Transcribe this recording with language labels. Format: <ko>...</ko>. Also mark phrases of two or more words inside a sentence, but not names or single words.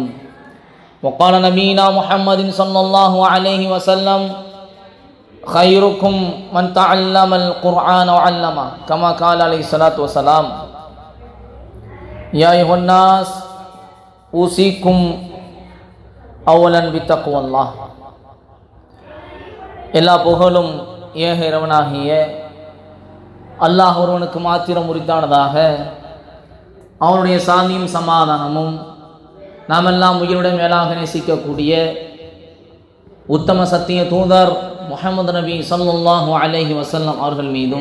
<ar>وقال نبينا محمد صلى الله عليه وسلم: خيركم من تعلم القرآن وعلمه، كما قال عليه الصلاة والسلام. يا أيها الناس أوصيكم أولا بتقوى الله.</ar> <ta>எல்லா புகழும் ஏக இறைவனாகிய அல்லாஹ் ஒருவனுக்கு மாத்திரம் உரித்தானதாக. அவனுடைய சாந்தியும் சமாதானமும் நாமெல்லாம் உயிருடன் மேலாக நேசிக்கக்கூடிய உத்தம சத்திய தூதர் முஹம்மது நபி</ta> <ar>صلى الله عليه وسلم</ar> <ta>அவர்கள் மீதும்,</ta>